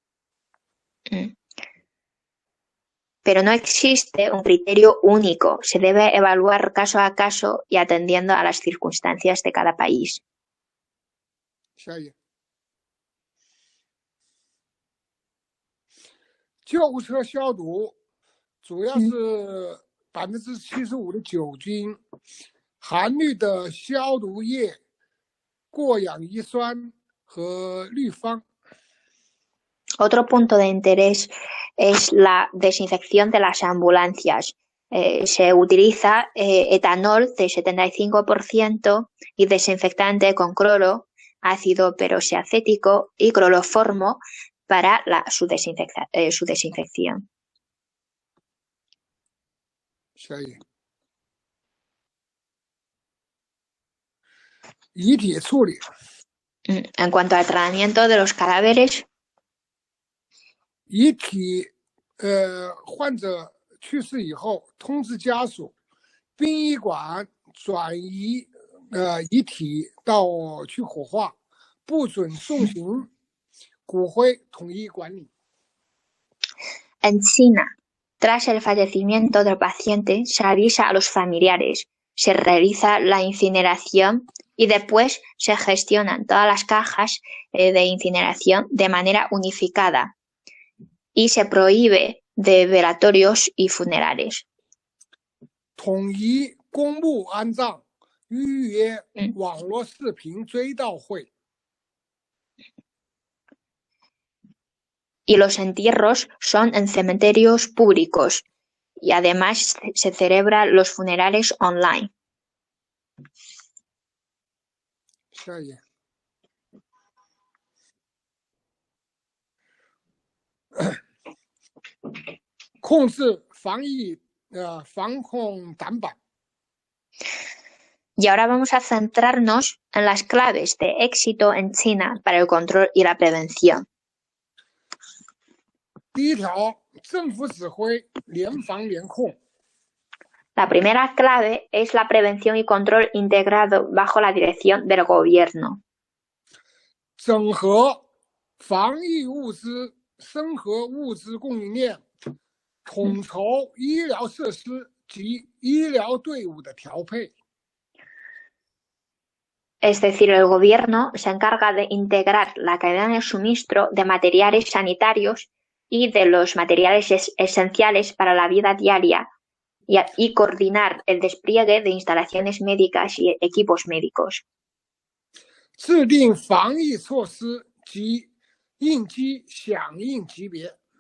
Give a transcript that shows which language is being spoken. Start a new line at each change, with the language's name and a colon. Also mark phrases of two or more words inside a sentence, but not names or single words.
Spanish: Pero no existe un criterio único, se debe evaluar caso a caso y atendiendo a las circunstancias de cada país.
Chinese: 下一页。救护车消毒主要是75%的酒精、含氯的消毒液、过氧乙酸和氯芳。
Spanish: Otro punto de interés es la desinfección de las ambulancias. Se utiliza etanol de 75% y desinfectante con cloro, ácido peroxiacético y cloroformo para su desinfección.
Chinese: 下一页。遗体处理。
Spanish: En cuanto al tratamiento de los cadáveres,
Chinese: 遗体患者去世以后，通知家属，殡仪馆转移遗体去火化，不准送行，骨灰统一管理。
Spanish: en China, tras el fallecimiento del paciente, se avisa a los familiares, se realiza la incineración y después se gestionan todas las cajas de incineración de manera unificada y se prohíbe de velatorios y funerales.
Chinese: 统一公布安葬，预约网络视频追悼会。
Spanish: Y los entierros son en cementerios públicos y además se celebran los funerales online.
Chinese: 下一页。控制防控đảm保。
Spanish: Y ahora vamos a centrarnos en las claves de éxito en China para el control y la prevención.
Chinese: 第一条，政府指挥，联防联控。
Spanish: La primera clave es la prevención y control integrado bajo la dirección del gobierno.
Chinese: 整合防疫物资、生活物资供应链，统筹医疗设施及医疗队伍的调配。
Spanish: es decir, el gobierno se encarga de integrar la cadena de suministro de materiales sanitarios y de los materiales esenciales para la vida diaria y coordinar el despliegue de instalaciones médicas y equipos médicos.
Chinese: 制定防疫措施及应急响应级别。